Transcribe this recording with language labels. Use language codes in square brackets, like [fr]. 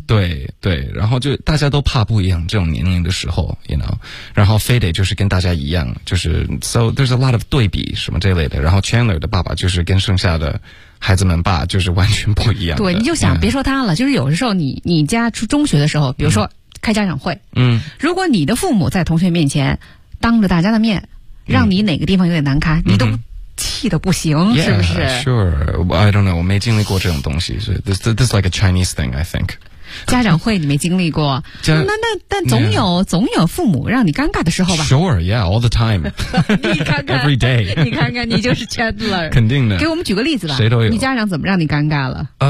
[zh] 对对，然后就大家都怕不一样，这种年龄的时候 ， [en] you know， [zh] 然后非得就是跟大家一样，就是 [en] so there's a lot of [zh] 对比什么这类的，然后 Chandler 的爸爸就是跟剩下的孩子们爸就是完全不一样的。对，你就想、别说他了，就是有的时候你家出中学的时候，比如说开家长会，如果你的父母在同学面前当着大家的面，让你哪个地方有点难堪，你都。气得不行 [en] yeah, [zh] 是不是 [en] sure I don't know [zh] 我没经历过这种东西 [en] this is like a Chinese thing I think [zh] 家长会你没经历过但总有、 [en] yeah. [zh] 总有父母让你尴尬的时候吧 [en] sure yeah all the time [zh] 你看看 [en] every day [zh] 你看看你就是 Chandler 肯定的给我们举个例子吧谁都有你家长怎么让你尴尬了